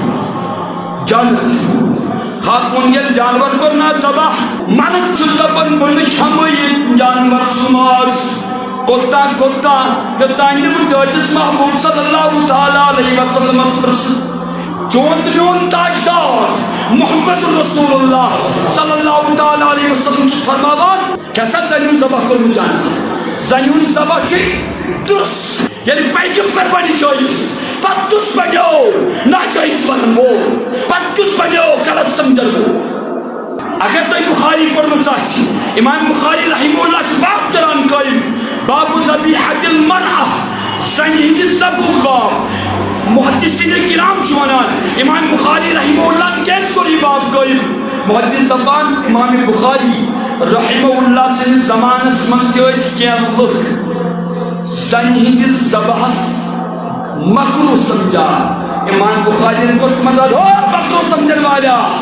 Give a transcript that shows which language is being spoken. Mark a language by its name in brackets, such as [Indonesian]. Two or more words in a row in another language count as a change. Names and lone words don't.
[Kashmiri] جانور خاتوٗن ییٚلہِ جانور کوٚر نا ذبح مرد چھُ دپان بہٕ نہٕ کھٮ۪مہٕ یہِ جانور سُہ ماز کوٚتام یوٚتانۍ نہٕ بہٕ دٲدِس محبوٗب [Arabic] صلی اللہ تعالیٰ علیہ وسلمس [Kashmiri] پرٛژھٕ چون تہٕ میون تاجدار [Arabic] محمد رسول اللہ صلی اللہ تعالیٰ علیہ وسلم [Kashmiri] چھُس فرماوان کیٛاہ سا زنہِ ہُنٛد ذبح کوٚرمُت جانور زنہِ ہُنٛد ذبح چھُ درست ییٚلہِ پیغمبر بنہِ جٲیز پتہٕ کُس بنیو ناجٲیز ونن وول پتہٕ کُس بنیو غلط سمجھن وول اگر تۄہہِ بخاری پٔرمٕژ آسہِ امام بخاری [Arabic] رحمہ اللہ [Kashmiri] چھُ باب کران قٲیِم [Arabic] باب ذبیحۃ المرأة [Kashmiri] زنہِ ہٕنٛدِس ذبحُک باب محدثین کرام چھِ ونان امام بخاری [Arabic] رحمہ اللہ [Kashmiri] کیٛازِ کوٚر یہِ باب قٲیِم محدث دپان امام بخاری [Arabic] رحمہ اللہ [Kashmiri] سٕنٛدِس زمانس منٛز تہِ ٲسۍ کینٛہہ لُکھ زنہِ ہٕنٛدِس ذبحس مکروہ سمجھان امام بخاری کوٚر تِمن دپان او مکروہ سمجھن والا